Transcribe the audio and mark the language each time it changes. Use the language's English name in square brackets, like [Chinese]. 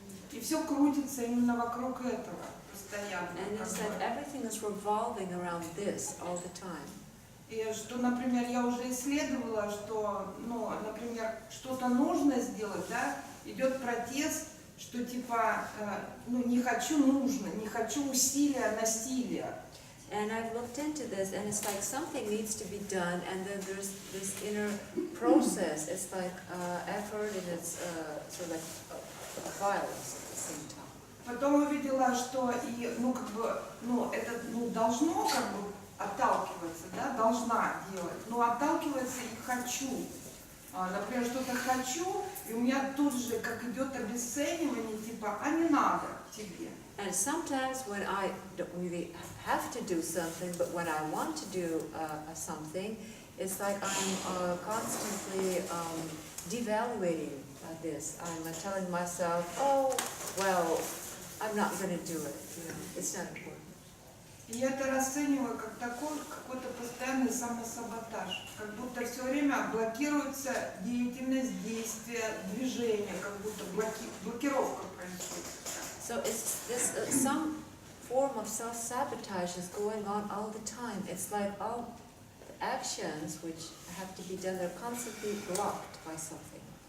[Russian] И все крутится именно вокруг этого постоянно. [English] And it's like everything is revolving around this all the time. [Russian] И что, например, я уже исследовала, что, ну, например, что-то нужно сделать, да, идет протест, что типа, ну, не хочу нужно, не хочу усилия, насилия. [English] And I've looked into this, and it's like something needs to be done, and then there's this inner process. It's like effort, and it's sort of like violence at the same time. [Russian] Потом увидела, что и, ну, как бы, ну, это, ну, должно как бы отталкиваться, да, должна делать, но отталкивается и хочу. Например, что-то хочу, и у меня тут же как идет обесценивание, типа, а не надо тебе. [English] And sometimes when I don't really have to do something, but when I want to do something, it's like I'm constantly devaluating this. I'm telling myself, oh, well, I'm not going to do it. You know, it's not important. [Russian] И я это расцениваю как такой какой-то постоянный самосаботаж, как будто все время блокируется деятельность, действия, движение, как будто блокировка происходит. [English] So it's this some form of self-sabotage is going on all the time. It's like all the actions which have to be done, they're constantly blocked by something.